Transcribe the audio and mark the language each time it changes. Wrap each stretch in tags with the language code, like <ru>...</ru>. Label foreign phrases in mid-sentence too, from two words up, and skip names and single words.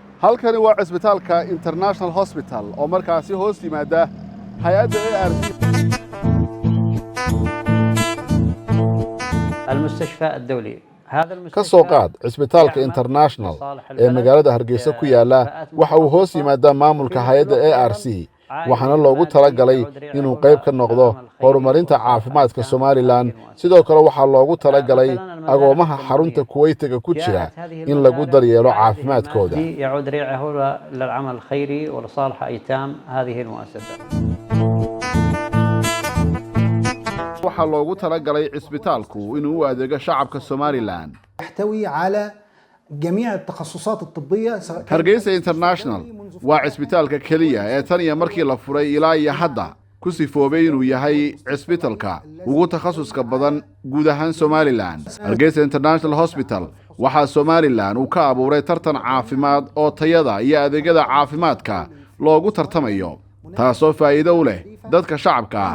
<so>halkani waa cisbitaalka International Hospital oo markaasi hoos yimaada hay'adda ARC.</so> <ar>المستشفى الدولي</ar> <so>ka soo qaad cisbitaalka International ee magaalada Hargeysa ku yaala waxa uu hoos yimaadaa maamulka hay'adda ARC waxaana loogu talagalay inuu qayb ka noqdo horumarinta caafimaadka Somaliland sidoo kale waxaa loogu talagalay agoomaha xarunta Kuweytiga ku jira in lagu daryeelo caafimaadkooda</so> <ar>يعود ريعه للعمل الخيري ولصالح أيتام هذه المؤسسة</ar> <so>waxaa loogu talagalay cisbitaalku inuu u adeego shacabka Somaliland</so> <ar>يحتوي على جميع التخصصات الطبية.</ar> <so>Hargeysa International waa cisbitaalka kaliya ee tan iyo markii la furay ilaa iyo hadda ku sifoobay inuu yahay cisbitaalka ugu takhasuska badan guud ahaan Somaliland. Hargeysa International Hospital waxaa Somaliland uu ka abuuray tartan caafimaad oo tayada iyo adeegyada caafimaadka loogu tartamayo taasoo faa'iido u leh dadka shacabka ah.</so>